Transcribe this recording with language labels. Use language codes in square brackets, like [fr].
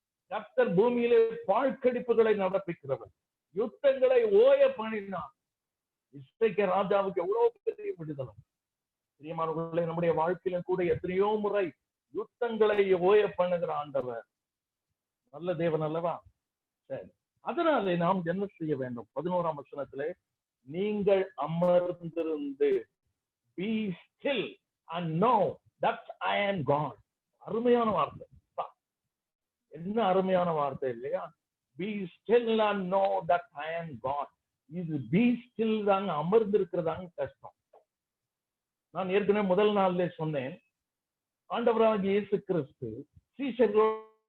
[ta] கர்த்தர் பூமியிலே பாழ்கடிப்புகளை நடப்பிக்கிறவர், யுத்தங்களை ஓய பண்ணினான். இசைக்க ராஜாவுக்கு எவ்வளவு பெரிய விடுதலை. பிரியமானவர்களே, நம்முடைய வாழ்க்கையில கூட எத்தனையோ முறை யுத்தங்களை ஓய பண்ணுகிற ஆண்டவர் நல்ல தேவன் அல்லவா? சரி, அதனாலே நாம் என்ன செய்ய வேண்டும்? 11ஆம் வசனத்திலே, நீங்கள் அமர்ந்திருந்து [en] be still and know that I am God. [ta] அருமையான வார்த்தை. என்ன அருமையான வார்த்தை இல்லையா? [en] be still and know that I am God. [ta] இது [en] be still [ta] தாங்க, அமர்ந்திருக்கிறதாங்க கஷ்டம். நான் ஏற்கனவே முதல் நாள்ல சொன்னேன், ஆண்டவராகிய இயேசு கிறிஸ்து சீஷர்களோடு